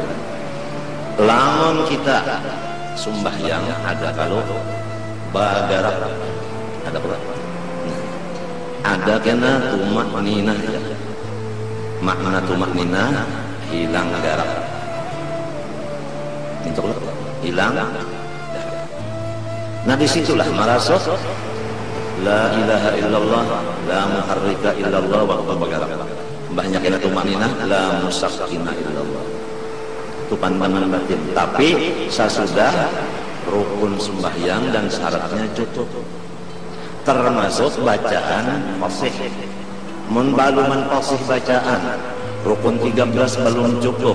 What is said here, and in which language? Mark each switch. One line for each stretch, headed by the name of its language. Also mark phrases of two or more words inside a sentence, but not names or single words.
Banjar: Lamun kita sembahyang ada kalau bagarak ada pula. Ada kena tumak nina ya. Makna tumak nina hilang garak. Itu hilang. Nah disitulah marasot
Arabic: لا إله إلا الله لا محرك إلا الله
Banjar: wa bagarak. Banyak kena tumak nina
Arabic: لا مسكن إلا الله.
Banjar: Itu pandangan batin.
Indonesian: Tapi sesudah rukun sembahyang dan syaratnya cukup. Termasuk bacaan fasih.
Banjar: Mun baluman fasih bacaan rukun 13 belum cukup.